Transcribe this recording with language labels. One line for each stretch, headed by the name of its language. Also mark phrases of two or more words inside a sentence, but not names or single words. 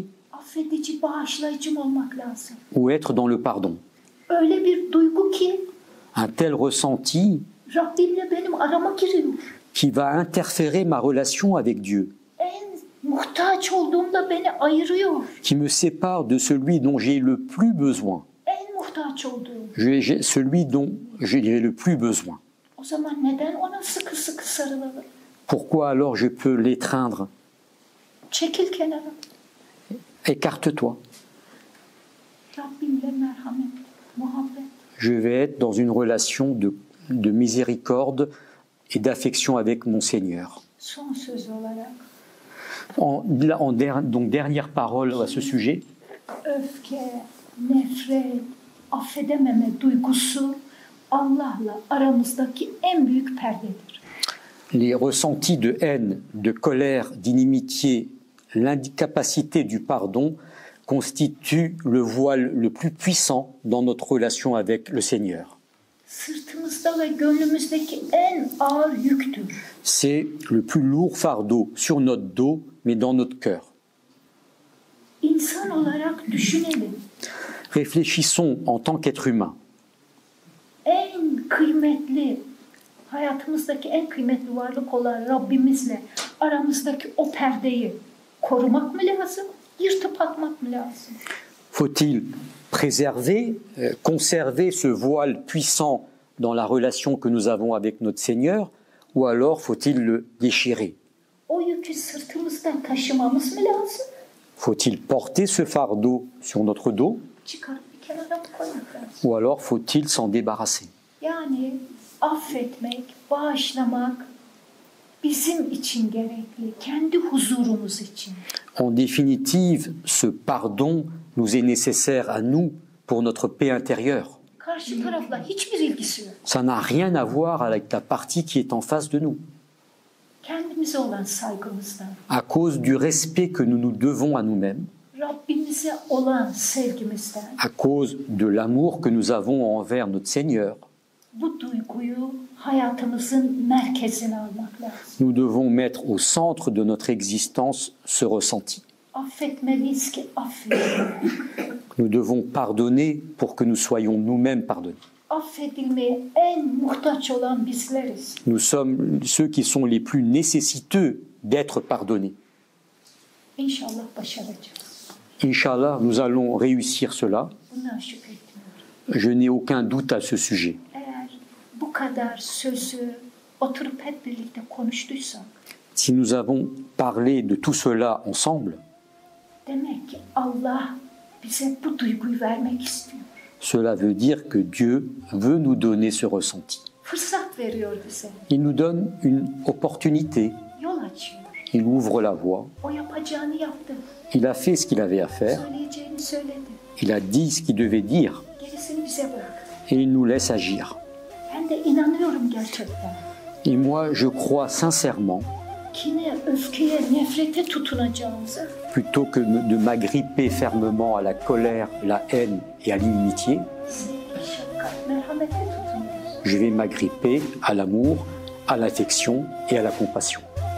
Turkish: Affedici, bağışlayıcı mı olmak lazım?
French: ou être dans le pardon?
Turkish: Öyle bir duygu ki
French: Un tel ressenti
Turkish: Rabbimle benim arama giriyor.
French: qui va interférer ma relation avec Dieu,
Turkish: En muhtaç olduğumda beni ayırıyor.
French: qui me sépare de celui dont j'ai le plus besoin.
Turkish: En muhtaç olduğum.
French: Celui dont j'ai le plus besoin.
Turkish: O zaman neden ona sıkı sıkı sarılalım?
French: Pourquoi alors je peux l'étreindre?
Turkish: Çekil kenara.
French: Écarte-toi.
Turkish: Rabbimle merhamet, muhabbet.
French: Je vais être dans une relation de miséricorde et d'affection avec mon Seigneur.
Turkish: Son söz olarak
French: Donc dernière parole à ce sujet.
Turkish: öfke, nefret, affedememe duygusu Allah'la aramızdaki en büyük perdedir.
French: Les ressentis de haine, de colère, d'inimitié, l'incapacité du pardon constituent le voile le plus puissant dans notre relation avec le Seigneur.
Turkish: Sırtımızda ve gönlümüzdeki en ağır yüktür.
French: C'est le plus lourd fardeau sur notre dos, mais dans notre cœur.
Turkish: İnsan olarak düşünelim.
French: Réfléchissons en tant qu'être humain.
Turkish: En kıymetli, hayatımızdaki en kıymetli varlık olan Rabbimizle aramızdaki o perdeyi korumak mı lazım, yırtıp atmak mı lazım?
French: Faut-il préserver, conserver ce voile puissant dans la relation que nous avons avec notre Seigneur, ou alors faut-il le déchirer?
Turkish: O yükü sırtımızdan taşımamız mı lazım?
French: Faut-il porter ce fardeau sur notre dos,
Turkish: Çıkarıp bir kenara mı koymak lazım?
French: ou alors faut-il s'en débarrasser?
Turkish: Yani affetmek, bağışlamak bizim için gerekli, kendi huzurumuz için.
French: En définitive, ce pardon nous est nécessaire à nous pour notre paix intérieure.
Turkish: Karşı tarafla hiçbir ilgisi yok.
French: Ça n'a rien à voir avec la partie qui est en face de nous,
Turkish: Kendimize olan saygımızdan,
French: à cause du respect que nous nous devons à nous-mêmes,
Turkish: Rabbimize olan sevgimizden,
French: à cause de l'amour que nous avons envers notre Seigneur.
Turkish: bu duyguyu hayatımızın merkezine almak lazım.
French: Nous devons mettre au centre de notre existence ce ressenti.
Turkish: Affetmeliyiz ki affedelim.
French: Nous devons pardonner pour que nous soyons nous-mêmes pardonnés.
Turkish: Affedilmeye en muhtaç olan bizleriz.
French: Nous sommes ceux qui sont les plus nécessiteux d'être pardonnés.
Turkish: İnşallah başaracağız.
French: Inch'Allah, nous allons réussir cela.
Turkish: Bundan şüphe etmiyorum.
French: Je n'ai aucun doute à ce sujet.
Turkish: Eğer bu kadar sözü oturup hep birlikte konuştuysak,
French: Si nous avons parlé de tout cela ensemble,
Turkish: demek ki Allah bize bu duyguyu vermek istiyor.
French: cela veut dire que Dieu veut nous donner ce ressenti.
Turkish: Fırsat veriyor bize.
French: Il nous donne une opportunité,
Turkish: Yol açıyor.
French: il ouvre la voie,
Turkish: O yapacağını yaptı.
French: il a fait ce qu'il avait à faire,
Turkish: Söyleyeceğini söyledi.
French: il a dit ce qu'il devait dire
Turkish: Gerisini bize bırak.
French: et il nous laisse agir.
Turkish: Ben de inanıyorum gerçekten.
French: Et moi, je crois sincèrement,
Turkish: Kine, öfkeye, nefrete tutunacağımıza
French: plutôt que de m'agripper fermement à la colère, la haine et à l'inimitié,
Turkish: sevgi, şefkat, merhamete tutunuyoruz.
French: je vais m'agripper à l'amour, à l'affection et à la compassion.